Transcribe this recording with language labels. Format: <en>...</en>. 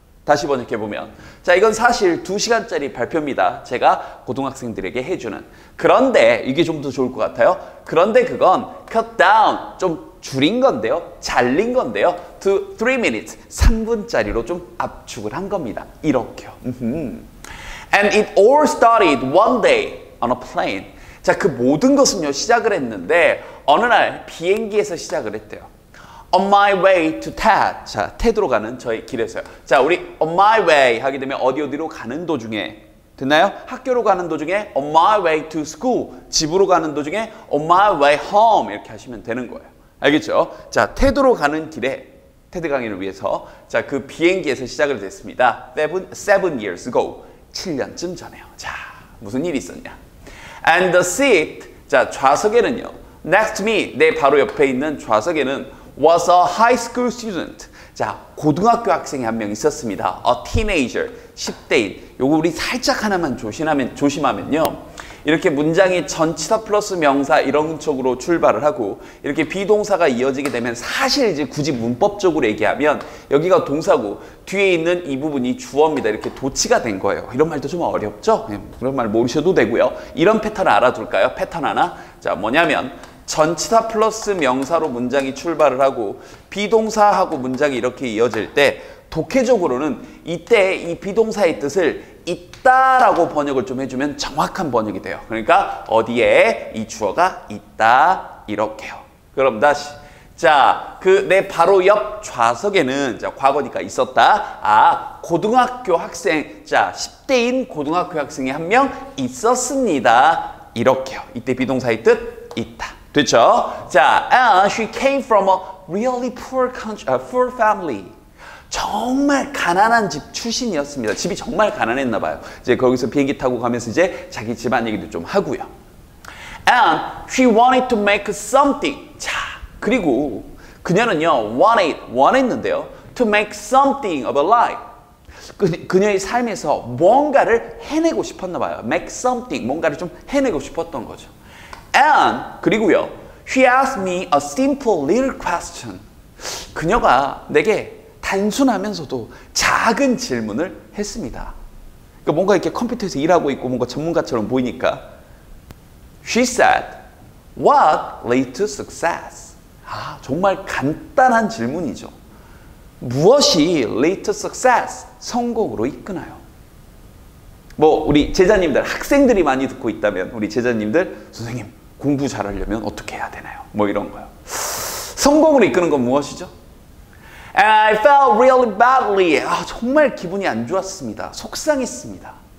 <ko>다시 번역해보면, 자, 이건 사실 2시간짜리 발표입니다. 제가 고등학생들에게 해주는. 그런데 이게 좀 더 좋을 것 같아요. 그런데 그건</ko> <en>cut down,</en> <ko>좀 줄인 건데요, 잘린 건데요,</ko> <en>to 3 minutes,</en> <ko>3분짜리로 좀 압축을 한 겁니다. 이렇게요.</ko> <en>And it all started one day on a plane.</en> <ko>자, 그 모든 것은요, 시작을 했는데 어느 날 비행기에서 시작을 했대요.</ko> <en>On my way to TED.</en> <ko>자, 테드로 가는 저의 길에서요. 자, 우리 on my way 하게 되면 어디로 가는 도중에, 됐나요? 학교로 가는 도중에</ko> <en>on my way to school,</en> <ko>집으로 가는 도중에</ko> <en>on my way home</en> <ko>이렇게 하시면 되는 거예요. 알겠죠? 자, 테드로 가는 길에 테드 강의를 위해서, 자, 그 비행기에서 시작을 됐습니다.</ko> <en>7 years ago.</en> <ko>7년쯤 전에요. 자, 무슨 일이 있었냐?</ko> <en>And the seat,</en> <ko>자, 좌석에는요,</ko> <en>next to me,</en> <ko>내 바로 옆에 있는 좌석에는</ko> <en>was a high school student.</en> <ko>자, 고등학교 학생이 한 명 있었습니다.</ko> <en>A teenager,</en> <ko>10대인. 요거 우리 살짝 하나만 조심하면요, 이렇게 문장이 전치사 플러스 명사 이런 쪽으로 출발을 하고 이렇게 비동사가 이어지게 되면 사실 이제 굳이 문법적으로 얘기하면 여기가 동사고 뒤에 있는 이 부분이 주어입니다. 이렇게 도치가 된 거예요. 이런 말도 좀 어렵죠? 그런 말 모르셔도 되고요. 이런 패턴 알아둘까요? 패턴 하나. 자, 뭐냐면 전치사 플러스 명사로 문장이 출발을 하고 비동사하고 문장이 이렇게 이어질 때 독해적으로는 이때 이 비동사의 뜻을 있다라고 번역을 좀 해주면 정확한 번역이 돼요. 그러니까 어디에 이 주어가 있다, 이렇게요. 그럼 다시, 자, 그 내 바로 옆 좌석에는, 자, 과거니까 있었다. 고등학교 학생, 자, 10대인 고등학교 학생이 한 명 있었습니다. 이렇게요. 이때 비동사의 뜻 있다. 됐죠? 자,</ko> <en>and she came from a really poor family.</en> <ko>정말 가난한 집 출신이었습니다. 집이 정말 가난했나 봐요. 이제 거기서 비행기 타고 가면서 이제 자기 집안 얘기도 좀 하고요.</ko> <en>And she wanted to make something.</en> <ko>자, 그리고 그녀는요, 원했는데요,</ko> <en>to make something of her life.</en> <ko>그녀의 삶에서 뭔가를 해내고 싶었나 봐요. make something, 뭔가를 좀 해내고 싶었던 거죠.</ko> <en>And</en> <ko>그리고요,</ko> <en>she asked me a simple little question.</en> <ko>그녀가 내게 단순하면서도 작은 질문을 했습니다. 그러니까 뭔가 이렇게 컴퓨터에서 일하고 있고 뭔가 전문가처럼 보이니까.</ko> <en>She said, what led to success?</en> <ko>정말 간단한 질문이죠. 무엇이</ko> <en>led to success?</en> <ko>성공으로 이끄나요? 우리 제자님들, 학생들이 많이 듣고 있다면 우리 제자님들, 선생님 공부 잘하려면 어떻게 해야 되나요? 이런 거요. 성공으로 이끄는 건 무엇이죠?</ko> <en>And I felt really badly.</en> <ko>정말 기분이 안 좋았습니다. 속상했습니다.</ko>